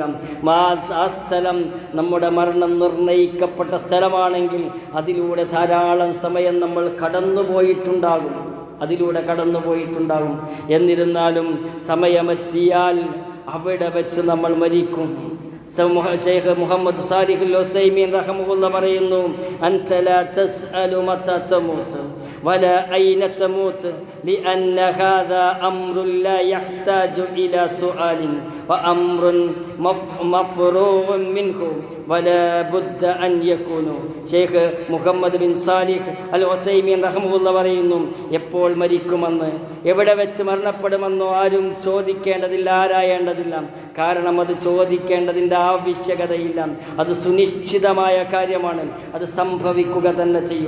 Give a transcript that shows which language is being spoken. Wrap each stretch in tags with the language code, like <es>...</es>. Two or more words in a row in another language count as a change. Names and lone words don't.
<ml>ആ സ്ഥലം നമ്മുടെ മരണം നിർണയിക്കപ്പെട്ട സ്ഥലമാണെങ്കിൽ അതിലൂടെ ധാരാളം സമയം നമ്മൾ കടന്നുപോയിട്ടുണ്ടാകും. എന്നിരുന്നാലും സമയമെത്തിയാൽ അവിടെ വെച്ച് നമ്മൾ മരിക്കും. ശൈഖ് മുഹമ്മദ് സാലിഹുൽ ഉസൈമീൻ റഹ്മഹുല്ലാഹ് പറയുന്നു,</ml> <ar>أنت لا تسأل متى تموت ولا أين تموت لأن هذا أمر لا يحتاج إلى سؤال وأمر مفروغ منه ولا بد أن يكون.</ar> <ml>ഷെയ്ഖ് മുഹമ്മദ് ബിൻ സാലിഹ് അൽ ഉതൈമീൻ റഹ്മത്തുള്ളാഹി പറയുന്നു, എപ്പോൾ മരിക്കുമെന്ന്, എവിടെ വെച്ച് മരണപ്പെടുമെന്നോ ആരും ചോദിക്കേണ്ടതില്ല, ആരായേണ്ടതില്ല. കാരണം അത് ചോദിക്കേണ്ടതിൻ്റെ ആവശ്യകതയില്ല. അത് സുനിശ്ചിതമായ കാര്യമാണ്. അത് സംഭവിക്കുക തന്നെ ചെയ്യും.</ml>